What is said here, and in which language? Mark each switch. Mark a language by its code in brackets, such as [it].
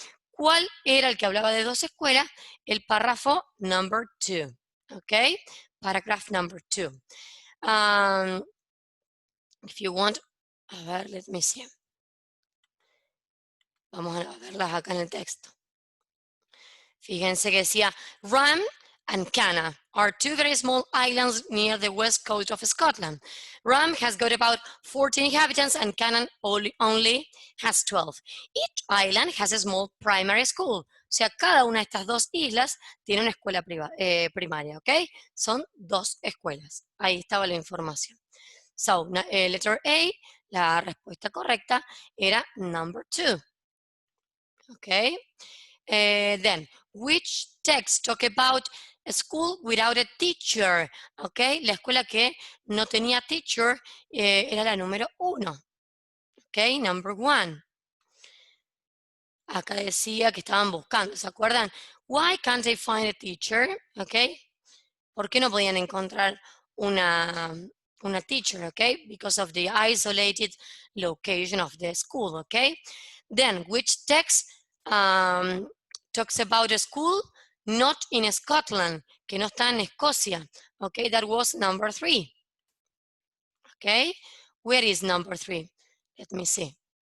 [es] ¿Cuál era el que hablaba de 2 escuelas? El párrafo number 2, ¿ok? [en] Paragraph number 2. If you want, [es] a ver, [en] let me see. [es] Vamos a verlas acá en el texto. Fíjense que decía, [en] Ram and Canna are 2 very small islands near the west coast of Scotland. Ram has got about 14 inhabitants and Canna only has 12. Each island has a small primary school. [es] O sea, cada una de estas 2 islas tiene una escuela primaria, ¿ok? Son 2 escuelas. Ahí estaba la información. [en] So, letter A, [es] la respuesta correcta era [en] number 2. ¿Ok? Then, which text talk about a school without a teacher? ¿Ok? [es] La escuela que no tenía teacher era la número 1. ¿Ok? Number 1. Acá decía que estaban buscando, ¿se acuerdan? [en] Why can't they find a teacher? ¿Ok? [es] ¿Por qué no podían encontrar una teacher? [en] ¿Ok? Because of the isolated location of the school. ¿Ok? Then, which text talks about a school not in Scotland, [es] que no está en Escocia? [en] Okay, that was number 3. Okay, where is number 3? Let me see.